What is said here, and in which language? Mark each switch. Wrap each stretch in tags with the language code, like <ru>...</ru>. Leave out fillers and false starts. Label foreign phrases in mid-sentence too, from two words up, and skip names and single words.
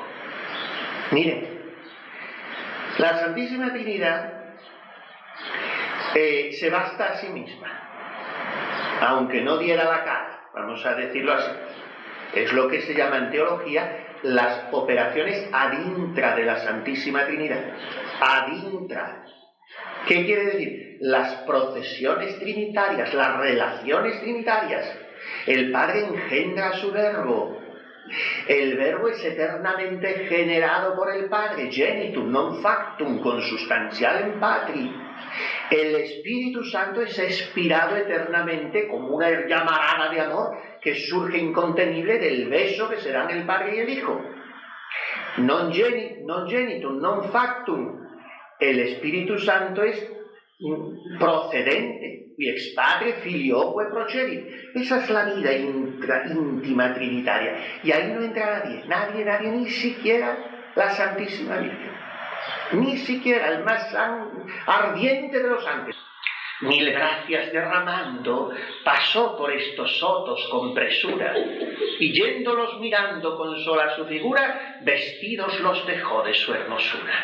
<es>Miren, la Santísima Trinidad se basta a sí misma, aunque no diera la cara, vamos a decirlo así. Es lo que se llama en teología las operaciones</es> <la>ad intra</la> <es>de la Santísima Trinidad.</es> <la>Ad intra.</la> <es>¿Qué quiere decir? Las procesiones trinitarias, las relaciones trinitarias. El Padre engendra a su Verbo. El Verbo es eternamente generado por el Padre,</es> <la>genitum non factum, consubstancial in patri.</la> <es>El Espíritu Santo es expirado eternamente como una llamarada de amor que surge incontenible del beso que se dan el Padre y el Hijo.</es> <la>Non genitum, non factum.</la> <es>El Espíritu Santo es procedente,</es> <la>qui ex Padre filioque procedit.</la> <es>Esa es la vida íntima trinitaria. Y ahí no entra nadie, ni siquiera la Santísima Virgen. Ni siquiera el más ardiente de los ángeles. Mil gracias derramando, pasó por estos sotos con presura, y yéndolos mirando con sola su figura, vestidos los dejó de su hermosura.</es>